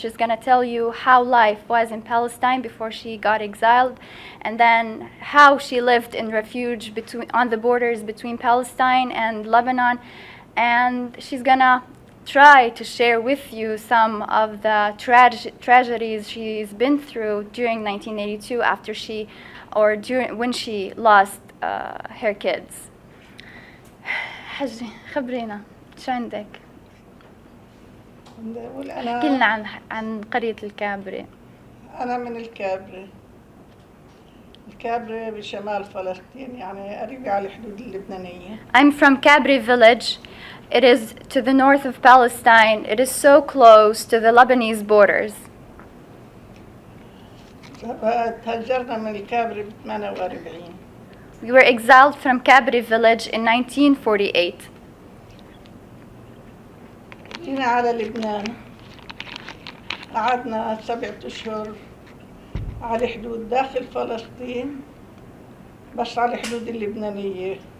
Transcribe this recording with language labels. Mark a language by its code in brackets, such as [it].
[en] She's going to tell you how life was in Palestine before she got exiled, and then how she lived in refuge on the borders between Palestine and Lebanon. And she's going to try to share with you some of the tragedies she's been through during 1982 when she lost her kids. [ar] حجي خبرينا شو عندك؟ احكي لنا عن قرية الكابري. أنا من الكابري. الكابري بشمال فلسطين، يعني قريبة على الحدود اللبنانية. [en] I'm from Kabri village. It is to the north of Palestine. It is so close to the Lebanese borders. [ar] تهجرنا من الكابري ب 48. [en] We were exiled from Kabri village in 1948. [ar] جينا على لبنان، قعدنا 7 أشهر على حدود داخل فلسطين، بس على الحدود اللبنانية.